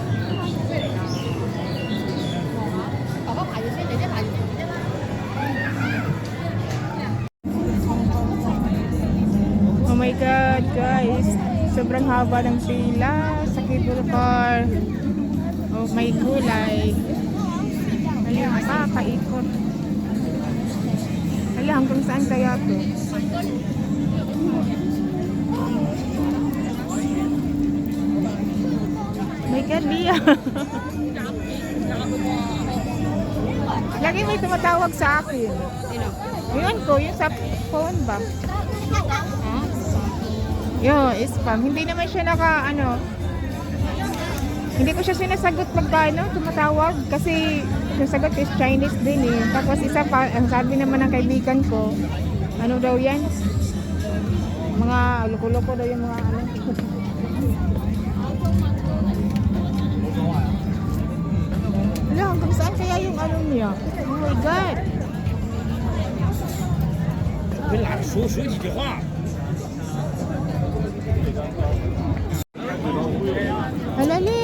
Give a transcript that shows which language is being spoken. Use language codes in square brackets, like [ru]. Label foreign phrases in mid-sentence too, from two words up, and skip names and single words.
[en] Oh my God, guys. [tl] Sobrang haba ng pila sa cable car. Oh, may gulay. Ayun, makakaikot. Hala, hanggang saan kaya to? [en] My God, Bia. [tl] Lagi may tumatawag sa akin. Yun ko, yung sa phone ba? Yo, spam. Hindi naman siya hindi ko siya sinasagot pagka tumatawag. Kasi yung sagot is Chinese din eh. Tapos isa pa, ang sabi naman ng kaibigan ko, ano daw yan? Mga loko-loko daw yung mga ano. Wala, hanggang saan kaya yung ano niya? [en] Oh my God! [zh] 跟哪说几句话。 Alali!